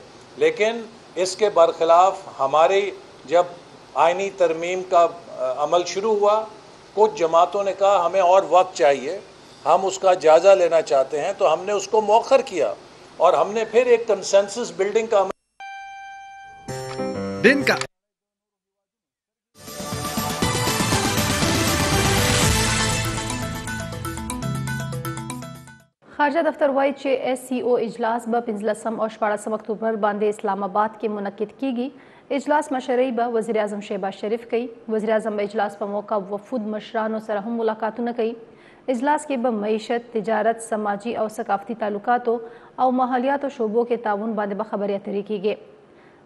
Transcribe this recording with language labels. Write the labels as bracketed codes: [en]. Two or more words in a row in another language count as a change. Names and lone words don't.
[ur] لیکن اس کے برخلاف ہماری جب آئینی ترمیم کا عمل شروع ہوا، کچھ جماعتوں نے کہا ہمیں اور وقت چاہیے، ہم اس کا جائزہ لینا چاہتے ہیں، تو ہم نے اس کو مؤخر کیا اور ہم نے پھر ایک [en] consensus building [ur] کا عمل دن کا [ps] خارجہ دفتر وایي چې ایس سی او اجلاس به 15 او 14 اکتوبر باندې اسلام آباد کې منعقد کیږي. اجلاس مشرۍ به وزیر اعظم شهباز شریف کوي. وزیر اعظم به اجلاس په موقع وفود مشرانو سره هم ملاقاتونه کوي. اجلاس کې به معیشت، تجارت، سماجی او ثقافتی تعلقاتو او ماحولیاتو شعبو کې تعاون باندې به خبرې اترې کیږي.